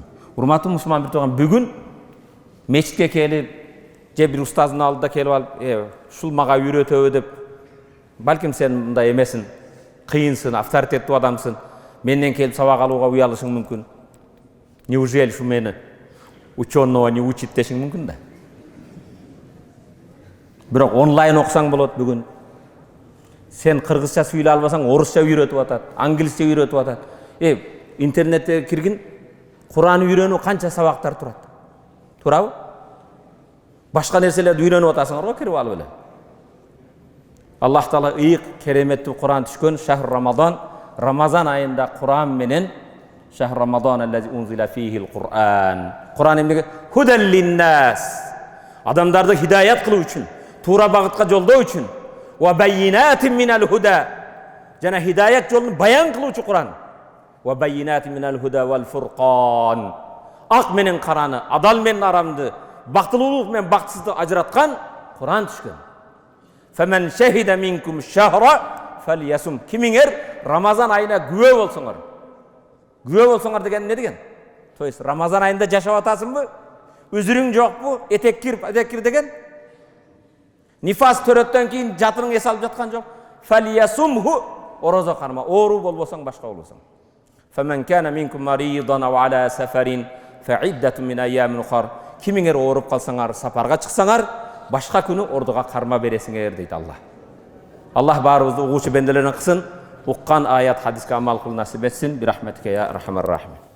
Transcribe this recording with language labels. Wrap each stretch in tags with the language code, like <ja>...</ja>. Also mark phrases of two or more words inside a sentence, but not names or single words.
<ky>Урматтуу мусулман бир тууган, бүгүн мечитке келип, же бир устаздын алдында келип алып, ушул мага үйрөтөбү деп, балким сен мындай эмесин, кыйынсың, авторитеттүү адамсың, менден келип сабак алууга уялышың мүмкүн. Неужели шу мени</ky> <ru>ученого не учит</ru> <ky>дешиң мүмкүн да. Бирок онлайн окусаң болот бүгүн. Сен кыргызча сүйлөй албасаң, орусча үйрөтүп атат, англисче үйрөтүп атат. Интернетте киргин, Куран үйрөнүү канча сабактар турат. Туурабы? Башка нерселерди үйрөнүп атасыңар го, кирип алып эле. Аллах Таала ыйык кереметтүү Куран түшкөн</ky> <ar>شهر رمضان,</ar> <ky>Рамазан айында Куран менен</ky> <ar>شهر رمضان الذي أنزل فيه القرآن.</ar> <ky>Куран эмнеге?</ky> <ar>هدى للناس.</ar> <ky>Адамдарды хидаят кылуу үчүн, туура багытка жолдоо үчүн.</ky> <ar>وبينات من الهدى.</ar> <ky>Жана хидаят жолун баян кылуучу Куран.</ky> <ar>وبينات من الهدى والفرقان.</ar> <ky>Ак менен караны, адал менен арамды, бактылуулук менен бактсызды ажыраткан Куран түшкөн.</ky> <ar>فمن شهد منكم الشهر فليصم.</ar> <ky>Кимиңер Рамазан айына күбө болсоңор. Күбө болсоңор деген эмне деген?</ky> <ru>То есть</ru> <ky>Рамазан айында жашап атасыңбы? Үзүрүң жокпу? Этеккир деген? Нифас төрөттөн кийин жатырың эс алып жаткан жок. Фальясумху, орозо карма. Оору болбосоң, башка болбосоң.</ky> <ar>فمن كان منكم مريضا أو على سفر فعدة من أيام أخر.</ar> <ky>Кимиңер ооруп калсаңар, сапарга чыксаңар, башка күнү ордуга карма бересиңер дейт Аллах. Аллах баарыбызды угуучу бенделерден кылсын, уккан аят хадиске амал кылуу насип этсин.</ky> <ar>برحمتك يا أرحم الراحمين.</ar>